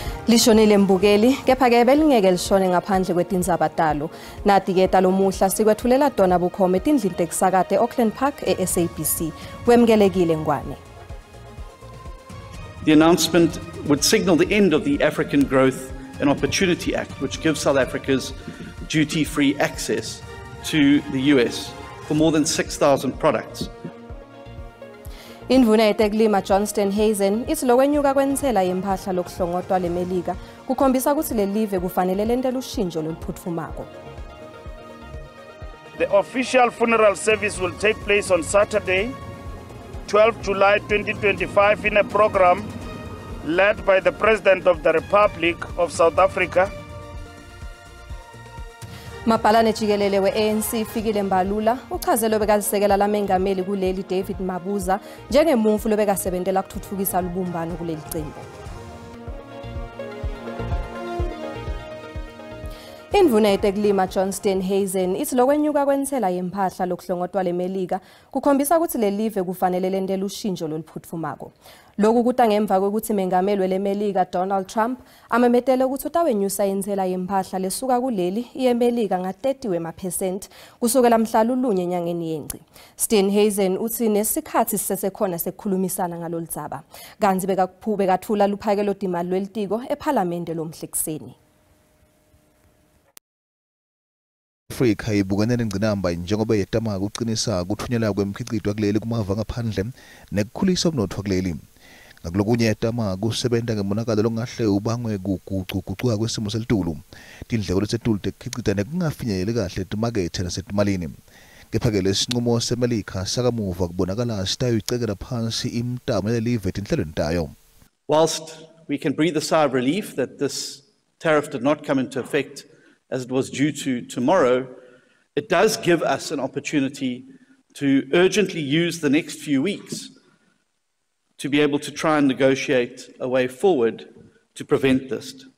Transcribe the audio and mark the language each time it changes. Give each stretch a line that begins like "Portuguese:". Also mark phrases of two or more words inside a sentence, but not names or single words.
Swati: Lishonile mbukeli kepha-ke belingeke lishone ngaphandle kwetindzaba nati-ke talomuhla sikwethulela tona bukhoma etindlini tekusakate Auckland Park e-SABC. Wemkelekile Ngwane.
English: The announcement would signal the end of the African Growth and Opportunity Act, which gives South Africa's duty-free access to the US for more than 6,000 products.
Swati: Indvuna yetekulima Johnston Hazen ithi lokwenyuka kwentsela yempahla lokuhlongotwa leMelika kukhombisa ukuthi lelive kufanele lentele ushintsho loluphutfumako.
English: The official funeral service will take place on Saturday, 12 July 2025 in a program led by the President of the Republic of South Africa.
Swati: Mapalane jikelele we-ANC Fikile Mbalula uchaze lobekalisekela lamengameli kuleli David Mabuza njengemuntfu lobekasebentela kutfutfukisa lubumbano kuleli cembu. Indvuna yetekulima Johnston Hazen ithi lokwenyuka kwentsela yempahla lokuhlongotwa leMelika kukhombisa ukuthi lelive kufanele lentele ushintsho loluphutfumako. Lokhu kuta ngemva kwekuthi mengameli weleMelika Donald Trump amemetele ukuthi utawenyusa intsela yempahla lesuka kuleli yeMelika nga-30% kusukela mhla lulunye enyangeni yengci. Hazen uthi nesikhathi sisesekhona sekukhulumisana ngaloludzaba. Kanti bekathula luphakelo timali lwelitiko ephalamende lomhlekuseni. Afrika ibukene nengcinamba njengoba yetama ukuqinisa ukuthunyelwa kwemikhiqizo kuleli kumava ngaphandle nekukhulisa umnotho kuleli. Ngakulokunye yetama kusebenza ngemonakalo longahle ubangwe kuguquguquka kwesimo selitulu. Tindleko lesetulu tekhiqiza nekungafinyeleli kahle timakethe nasetimalini. Kepha-ke lesinqumo seMelika sakamuva kubonakala sitayicekela phansi imtamo yelive etinhlelweni tayo.
English: Whilst we can breathe a sigh of relief that this tariff did not come into effect as it was due to tomorrow, it does give us an opportunity to urgently use the next few weeks to be able to try and negotiate a way forward to prevent this.